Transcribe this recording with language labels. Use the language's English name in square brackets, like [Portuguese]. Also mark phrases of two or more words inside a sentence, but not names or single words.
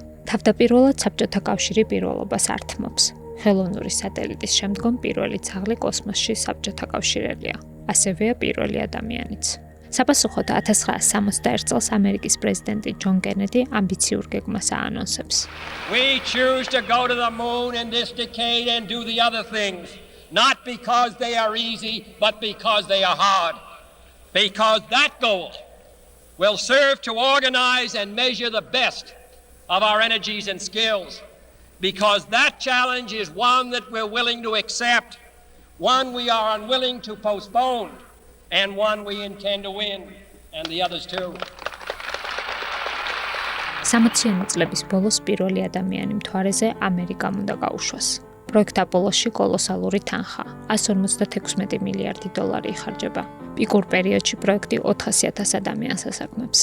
[Georgian] თავდაპირველად საბჭოთა კავშირი პირველობას ართმობს. ხელოვნური სატელიტის შემდგომ პირველი ძაღლი კოსმოსში საბჭოთა კავშირელია. ასევეა პირველი ადამიანიც. საპასუხოდ 1961 წელს ამერიკის პრეზიდენტი ჯონ კენედი ამბიციურ გეგმას აანონსებს. [English] We choose to go to the moon in this decade and do the other things, not because they are easy, but because they are hard. Because that goal will serve to organize and measure the best of our energies and skills. Because that challenge is one that we're willing to accept, one we are unwilling to postpone, and one we intend to win, and the others too. [Georgian] 60-იანი წლების ბოლოს პირველი ადამიანი მთვარეზე ამერიკამ უნდა გაუშვას. პროექტ აპოლოში კოლოსალური თანხა, 156 მილიარდი დოლარი იხარჯება. პიკურ პერიოდში პროექტი 400,000 ადამიანს ასაქმებს.